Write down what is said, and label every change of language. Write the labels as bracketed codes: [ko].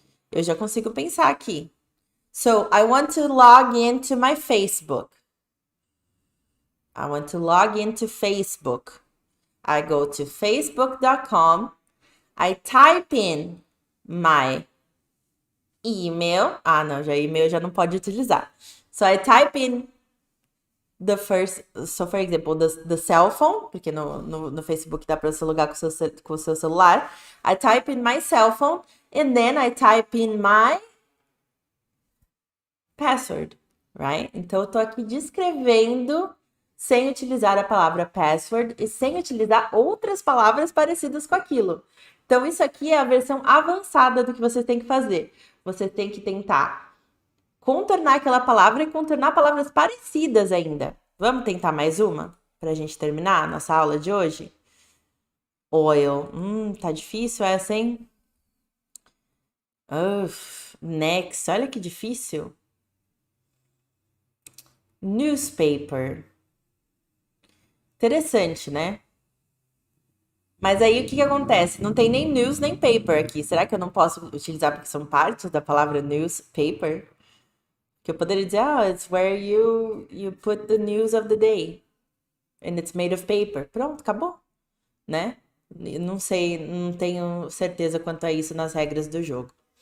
[pt] Eu já consigo pensar aqui. [en] So, I want to log into my Facebook. I want to log into Facebook. I go to facebook.com. I type in my email. [pt] Ah, não, já e-mail já não pode utilizar. [en] So, I type in the first, so for example, the cell phone, [pt] porque no Facebook dá para você logar com o seu celular. [en] I type in my cell phone and then I type in my password, right? [pt] Então eu tô aqui descrevendo sem utilizar a palavra password e sem utilizar outras palavras parecidas com aquilo. Então isso aqui é a versão avançada do que você tem que fazer. Você tem que tentar contornar aquela palavra e contornar palavras parecidas ainda. Vamos tentar mais uma para a gente terminar a nossa aula de hoje? Oil. Tá difícil essa, hein? Next. Olha que difícil. Newspaper. Interessante, né? Mas aí o que acontece? Não tem nem news nem paper aqui. Será que eu não posso utilizar porque são partes da palavra newspaper? Que eu poderia dizer, [en] it's where you put the news of the day. And it's made of paper. [pt] Pronto, acabou. Né? Não sei, não tenho certeza quanto a isso nas regras do jogo.